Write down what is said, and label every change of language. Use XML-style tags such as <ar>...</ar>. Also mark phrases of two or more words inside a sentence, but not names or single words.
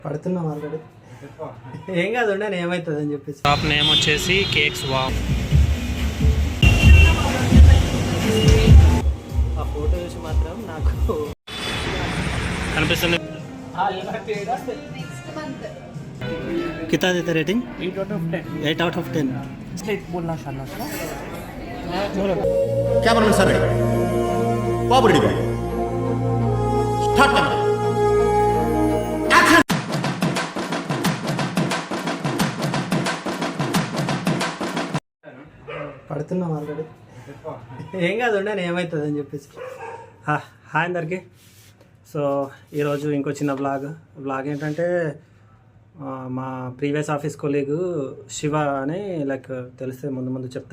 <te>పడుతున్నాం ఆల్రెడీ. ఏం కాదు ఉండండి, ఏమవుతుంది అని చెప్పేసి.</te> <en>shop name</en> <te>వచ్చేసి కేక్స్ వావ్. ఆ ఫోటో చూసి మాత్రం నాకు కనిపిస్తుంది.</te> <hi>कितना देते रेटिंग?</hi> <en>8 out of 10. 8 out of 10. स्टेट बोलना शाला सर. Cameraman sir ready. Babu ready bhai. Start camera. Action.</en> <te>పడుతున్నాం ఆల్రెడీ. ఏం కాదు ఉండండి, ఏమవుతుంది అని చెప్పేసి. హాయ్ అందరికీ. సో ఈరోజు ఇంకో చిన్న వ్లాగ్ ఏంటంటే మా</te> <en>previous office colleague</en> <te>శివ అని లైక్ తెలిస్తే ముందు చెప్తా.</te>